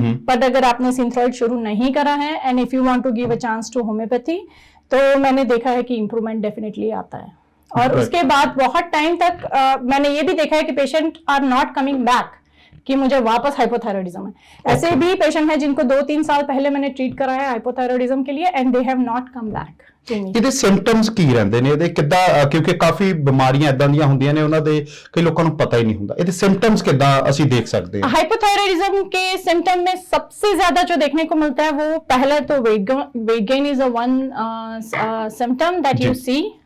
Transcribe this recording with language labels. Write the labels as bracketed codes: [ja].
[hi] But अगर आपने सिंथ्रॉइड शुरू नहीं करा है [en] and if you want to give a chance to homeopathy, [hi] तो मैंने देखा है कि इंप्रूवमेंट डेफिनेटली आता है। और उसके बाद बहुत टाइम तक मैंने ये भी देखा है कि [en] patients are not coming back [hi] कि मुझे वापस हाइपोथायराइडिज्म है। ऐसे भी पेशेंट हैं जिनको 2-3 साल पहले मैंने ट्रीट कराया हाइपोथायराइडिज्म के लिए [en] And they have not come back. [pa] ਇਹਦੇ ਸਿੰਪਟਮਸ ਕੀ ਰਹਿੰਦੇ ਨੇ ਇਹਦੇ, ਕਿੱਦਾਂ, ਕਿਉਂਕਿ ਕਾਫੀ ਬਿਮਾਰੀਆਂ ਇਦਾਂ ਦੀਆਂ ਹੁੰਦੀਆਂ ਨੇ, ਉਹਨਾਂ ਦੇ ਕਈ ਲੋਕਾਂ ਨੂੰ ਪਤਾ [hi] ही नहीं [pa] ਹੁੰਦਾ। ਇਹਦੇ ਸਿੰਪਟਮਸ ਕਿੱਦਾਂ ਅਸੀਂ ਦੇਖ ਸਕਦੇ ਹਾਂ? [hi] हाइपोथायराइडिज्म के सिम्टम में सबसे ज्यादा जो देखने को मिलता है, वो पहला तो [en] Weight gain is a one symptom that you see.